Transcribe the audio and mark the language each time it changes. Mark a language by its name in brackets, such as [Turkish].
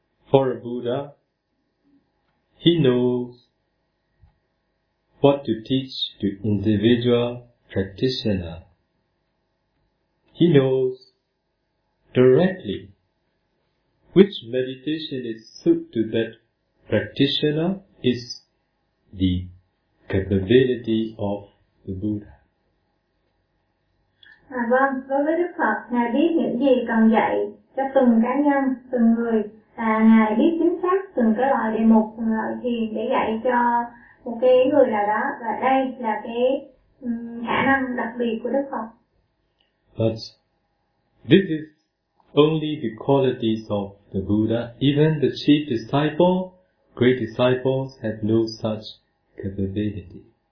[English] For a Buddha, he knows what to teach to individual practitioner. He knows directly which meditation is suit to that practitioner is the capability of the Buddha. [Vietnamese] Vâng, đối với Đức Phật, Ngài biết những gì cần dạy cho từng cá nhân, từng người. À, Ngài biết chính xác từng cái loại đề mục, từng loại thiền để dạy cho một cái người nào đó. Và đây là cái khả năng đặc biệt của Đức Phật. [English] But this is only the qualities of the Buddha. Even the chief disciple, great disciples, have no such capability.